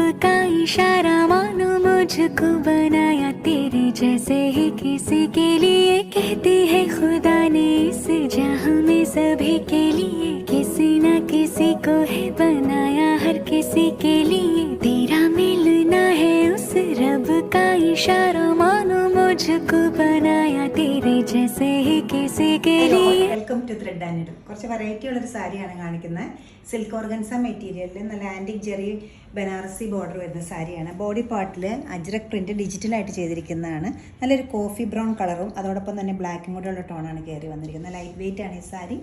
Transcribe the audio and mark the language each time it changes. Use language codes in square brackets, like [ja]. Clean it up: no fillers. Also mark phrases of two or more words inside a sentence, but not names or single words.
[hi] का इशारा मानो मुझको बनाया तेरे जैसे ही किसी के लिए कहती है खुदा ने इस जहां में सभी के लिए किसी न किसी को है बनाया हर किसी के लिए तेरा मिलना है उस रब का इशारा मानो मुझको बनाया तेरे जैसे ही किसी के लिए. [en] welcome to Thread and Needle. [ml] കുറച്ച് വെറൈറ്റി ഉള്ളൊരു സാരിയാണ് കാണിക്കുന്നത്. [en] silk organza [ml] മെറ്റീരിയലിൽ നല്ല ആൻറ്റിക് ജെറി ബനാറസി ബോർഡർ വരുന്ന സാരിയാണ്. ബോഡി പാർട്ടിൽ അജ്രക് പ്രിൻറ്റ് ഡിജിറ്റലായിട്ട് ചെയ്തിരിക്കുന്നതാണ്. നല്ലൊരു [en] coffee brown [ml] കളറും അതോടൊപ്പം തന്നെ ബ്ലാക്കും കൂടെ ഉള്ള ടോണാണ് കയറി വന്നിരിക്കുന്നത്. [en] light weight [ml] ആണ് ഈ സാരി.